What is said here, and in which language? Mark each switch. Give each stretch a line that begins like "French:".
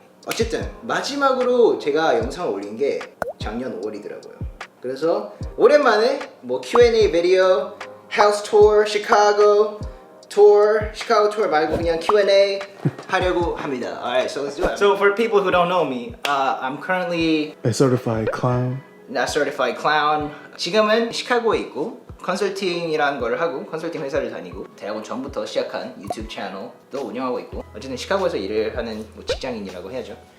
Korean: 어쨌든 마지막으로 제가 영상을 올린 게 작년 5월이더라고요. 그래서 오랜만에 뭐 Q&A 비디오, House Tour, Chicago Tour 말고 그냥 Q&A 하려고 합니다.
English: Alright, so let's do it. So for people who don't know me, I'm currently A certified clown. not certified clown.
Korean: 지금은 시카고에 있고 컨설팅이라는 걸 하고 컨설팅 회사를 다니고 대학원 전부터 시작한 유튜브 채널도 운영하고 있고 어쨌든 시카고에서 일을 하는 뭐 직장인이라고 해야죠.